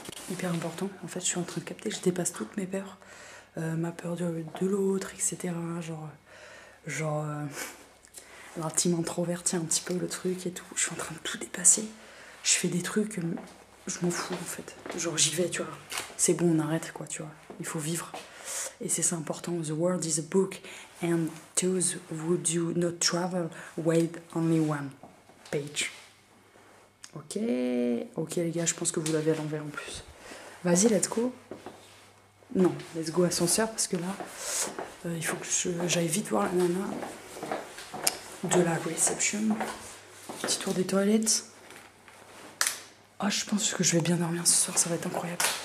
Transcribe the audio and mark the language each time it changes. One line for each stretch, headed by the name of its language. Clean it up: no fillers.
French: Hyper important. En fait, je suis en train de capter. Je dépasse toutes mes peurs. Ma peur de l'autre, etc. Genre l'intime introverti un petit peu le truc et tout. Je suis en train de tout dépasser. Je fais des trucs, je m'en fous en fait. Genre j'y vais, tu vois. C'est bon, on arrête quoi, tu vois. Il faut vivre. Et c'est ça important.
English: The world is a book and those who do not travel wait only one page. Ok.
French: Ok les gars, je pense que vous l'avez à l'envers en plus. Vas-y,
English: let's go.
French: Non,
English: let's go
French: ascenseur parce que là, il faut que j'aille vite voir la nana de la reception. Petit tour des toilettes. Ah, je pense que je vais bien dormir ce soir, ça va être incroyable.